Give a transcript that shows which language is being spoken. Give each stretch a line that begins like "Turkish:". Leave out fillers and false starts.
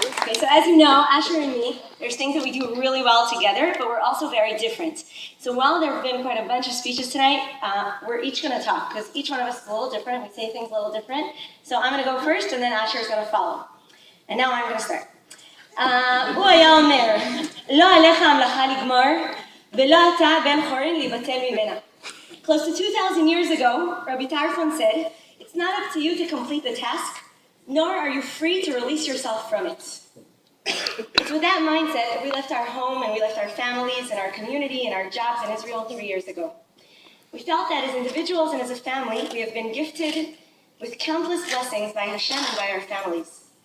English: Okay, so as you know, Asher and me, there's things that we do really well together, but we're also very different. So while there have been quite a bunch of speeches tonight, we're each going to talk, because each one of us is a little different. We say things a little different. So I'm going to go first, and then Asher is going to follow. And now I'm going to start.
Hebrew: הוא היה אומר, לא עליך המלאכה לגמור, ולא אתה בן חורין להיבטל ממנה.
English: Close to 2,000 years ago, Rabbi Tarfon said, it's not up to you to complete the task, nor are you free to release yourself from it. It's with that mindset that we left our home and we left our families and our community and our jobs in Israel 3 years ago. We felt that as individuals and as a family, we have been gifted with countless blessings by Hashem and by our families.